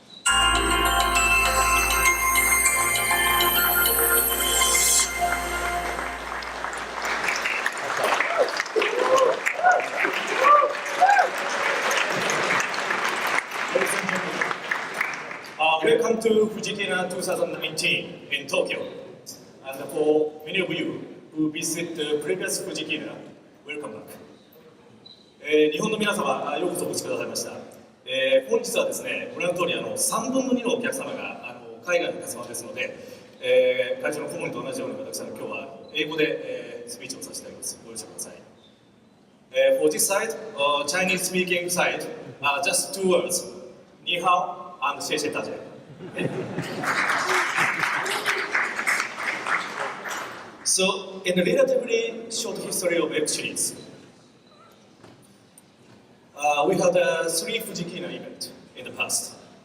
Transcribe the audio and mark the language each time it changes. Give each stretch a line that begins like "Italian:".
English: Welcome to Fujikina 2019 in Tokyo. And for many of you who visit the previous Fujikina, welcome back.
Japanese: 日本の皆様、ようこそお越しくださいました。本日はですね、ご覧の通り3分の2のお客様が海外のお客様ですので、会長の顧問と同じように私は今日は英語で、スピーチをさせていただきます。ご容赦ください。
English: For this side, Chinese speaking side, just two words,
Chinese: 你好
English: and
Chinese: 谢谢大家。
English: So, in a relatively short history of web series, we had 3 Fujikina events in the past.